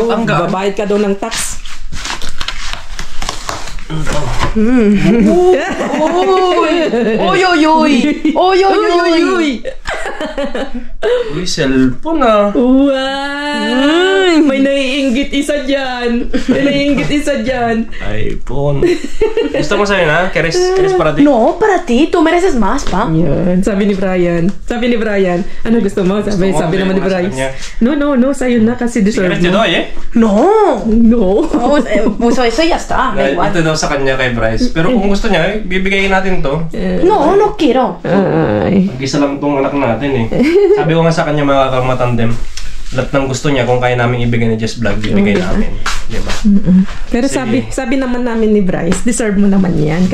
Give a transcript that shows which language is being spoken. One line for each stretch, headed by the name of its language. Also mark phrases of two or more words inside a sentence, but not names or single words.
Filipino: Babayad ka daw ng tax. Oy! Uy, cellphone ah. Wow! May naiinggit isa dyan. iPhone. Gusto mo sa'yo na?
Spanish: ¿Quieres para ti? No, para ti. Tú mereces más, pa.
Filipino: Yan. Sabi ni Brian. Ano gusto mo? Sabi naman ni Brian. No. Sa'yo na kasi deserve
Spanish: ¿Quieres te
Filipino: mo.
Spanish: doy No. No. Eso ya está. Da igual.
Filipino: Ito daw sa kanya kay Bryce. Pero kung gusto niya, bibigay natin to.
Spanish: No quiero.
Filipino: Ay. Mag-isa lang tong anak natin eh. Sabi ko nga sa kanya mga kalmatandem, lahat ng gusto niya kung kaya namin ibigay ni Just Vlog, bibigay namin. Diba? Pero sabi naman namin ni Bryce, deserve mo naman yan.